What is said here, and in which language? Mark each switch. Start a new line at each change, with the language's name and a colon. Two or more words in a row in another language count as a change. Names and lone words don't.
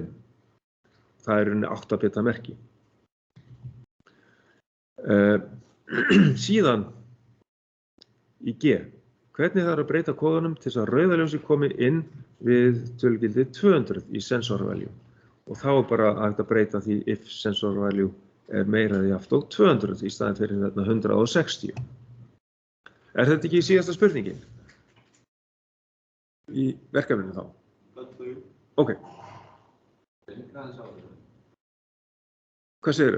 Icelandic: Það rauninni 8 bita merki. Síðan í G. Hvernig það að breyta kóðanum til þess að rauða ljósið komi inn við tölugildi 200 í
English: sensor value?
Icelandic: og þá er bara hægt að breyta því
English: if sensor value
Icelandic: er meira eða jafnt og 200 í staðinn fyrir þarna 160. Er þetta ekki síðasta spurningin í verkefninu þá? Ok. Hvað segirðu?